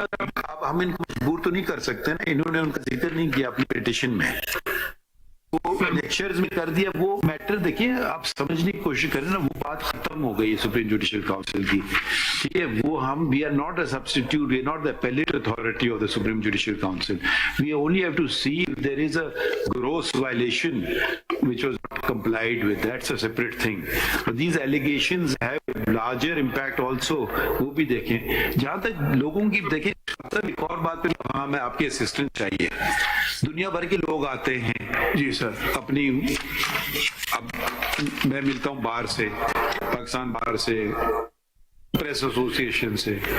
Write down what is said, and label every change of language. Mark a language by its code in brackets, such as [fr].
[ur] اب ہم ان کو مجبور تو نہیں کر سکتے نا. انہوں نے ان کا ذکر نہیں کیا اپنی پٹیشن میں، وہ لیکچرز میں کر دیا. وہ میٹر دیکھیے، آپ سمجھنے کی کوشش کریں نا. وہ بات ختم ہو گئی ہے سپریم جوڈیشل کاؤنسل کی. ٹھیک ہے، وہ ہم [en] We are not a substitute, we are not the appellate authority of the Supreme Judicial Council. We only have to see if there is a gross violation which was not complied with. That's a separate thing. But these allegations have larger impact also. [ur] وہ بھی دیکھیں. جہاں تک لوگوں کی دیکھیں، ایک اور بات پہ ہاں میں آپ کی اسسٹنٹ چاہیے. دنیا بھر کے لوگ آتے ہیں. جی سر. اپنی اب میں ملتا ہوں باہر سے، پاکستان باہر سے، پریس ایسوسی ایشن سے.